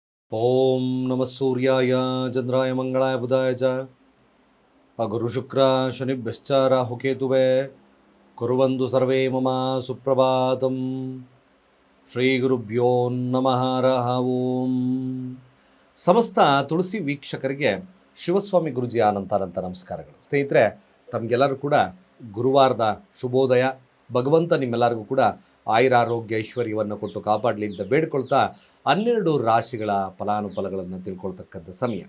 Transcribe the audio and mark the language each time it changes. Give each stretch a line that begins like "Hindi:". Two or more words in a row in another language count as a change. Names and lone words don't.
Sanskrit: ಓಂ ನಮಃ ಸೂರ್ಯಾಯ ಚಂದ್ರಾಯ ಮಂಗಳಾಯ ಬುಧಾಯ ಚ ಗುರು ಶುಕ್ರ ಶನಿಭ್ಯಶ್ಚ ರಾಹುಕೇತುವೆ ಕುರ್ವಂತು ಸರ್ವೇ ಮಮ ಸುಪ್ರಭಾತಂ. ಶ್ರೀ ಗುರುಭ್ಯೋ ನಮಃ ಹರಃ ಓಂ.
Kannada: ಸಮಸ್ತ ತುಳಸಿ ವೀಕ್ಷಕರಿಗೆ ಶಿವಸ್ವಾಮಿ ಗುರುಜಿ ಅನಂತ ನಮಸ್ಕಾರಗಳು. ಸ್ನೇಹಿತರೆ, ತಮಗೆಲ್ಲರೂ ಕೂಡ ಗುರುವಾರದ ಶುಭೋದಯ. ಭಗವಂತ ನಿಮ್ಮೆಲ್ಲರಿಗೂ ಕೂಡ ಆಯುರಾರೋಗ್ಯ ಐಶ್ವರ್ಯವನ್ನು ಕೊಟ್ಟು ಕಾಪಾಡಲಿ ಅಂತ ಬೇಡ್ಕೊಳ್ತಾ 12 ರಾಶಿಗಳ ಫಲಾನುಫಲಗಳನ್ನು ತಿಳ್ಕೊಳ್ತಕ್ಕಂಥ ಸಮಯ.